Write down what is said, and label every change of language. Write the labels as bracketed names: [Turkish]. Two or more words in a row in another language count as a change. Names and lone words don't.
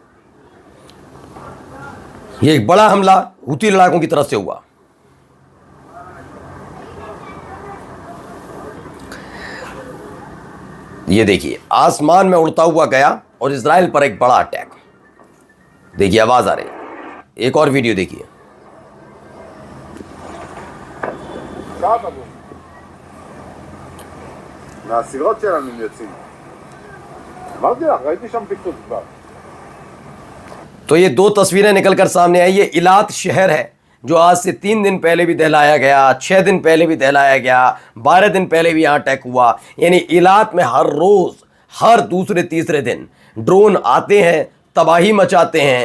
[Hindi] ये एक बड़ा हमला हूती लड़ाकों की तरफ से हुआ। ये देखिए, आसमान में उड़ता हुआ गया और इजराइल पर एक बड़ा अटैक। देखिए, आवाज आ रही है। एक और वीडियो देखिए। [Hebrew] מהסירות שלנו הם יוצאים. אמרתי לך, ראיתי שם פיצוץ כבר. [Hindi] तो ये दो तस्वीरें निकलकर सामने आई। ये इलात शहर है जो आज से 3 दिन पहले भी दहलाया गया, 6 दिन पहले भी दहलाया गया, 12 दिन पहले भी यहाँ अटैक हुआ। यानी इलात में हर रोज, हर दूसरे तीसरे दिन ड्रोन आते हैं, तबाही मचाते हैं।